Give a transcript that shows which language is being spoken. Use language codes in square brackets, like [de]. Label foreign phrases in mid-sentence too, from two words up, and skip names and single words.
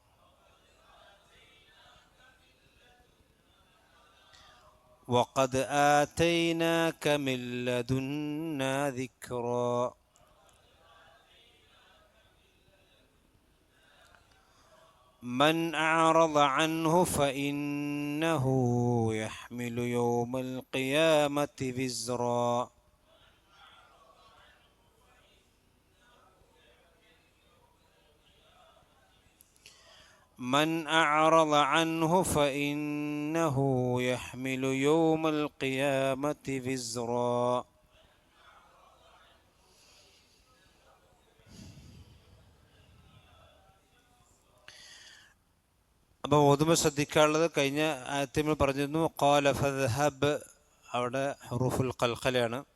[ar] وقد آتيناك من لدنا ذكرا من أعرض عنه فإنه يحمل يوم القيامة وزرا من أعرض عنه فإنه يحمل يوم القيامة وزرا [ml] അപ്പോൾ ഓതുമ്പോൾ ശ്രദ്ധിക്കാനുള്ളത് കഴിഞ്ഞ ആയത്തിൽ നമ്മൾ പറഞ്ഞിരുന്നു [ar] قال فاذهب, [ml] അവിടെ [ar] حروف القلقلة.